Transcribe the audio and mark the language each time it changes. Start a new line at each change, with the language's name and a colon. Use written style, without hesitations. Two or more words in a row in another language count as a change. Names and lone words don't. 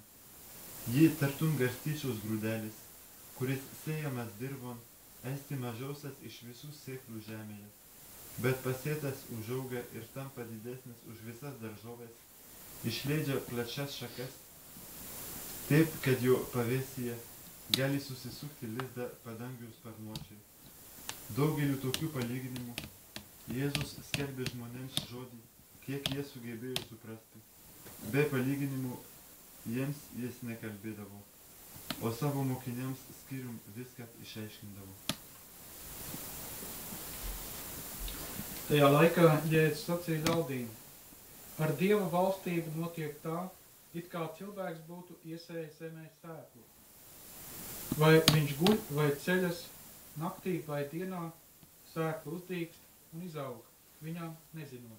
Lithuanian: Ji tartum garstyčiaus grūdelis, kuris sėjamas dirbon, esti mažiausias iš visų sėklų žemėje, bet pasėtas užauga ir tampa didesnis už visas daržoves, išleidžia plačias šakas, taip, kad jo pavėsyje gali susisukti lizdą padangių sparnuočiai. Daugeliu tokių palyginimų Jėzus skelbė žmonėms žodį, kiek jie sugebėjo suprasti. Be palyginimų jiems jis nekalbėdavo, o savo mokiniams skyrium viską išaiškindavo.
Latvian: Tajā laikā Jēzus sacīja ļaudīm, ar Dieva valstību notiek tā, it kā cilvēks būtu iesējis zemē sēklu. Vai viņš guļ vai ceļas, naktī vai dienā, sēkla uzdīkst un izaug, viņam nezinot.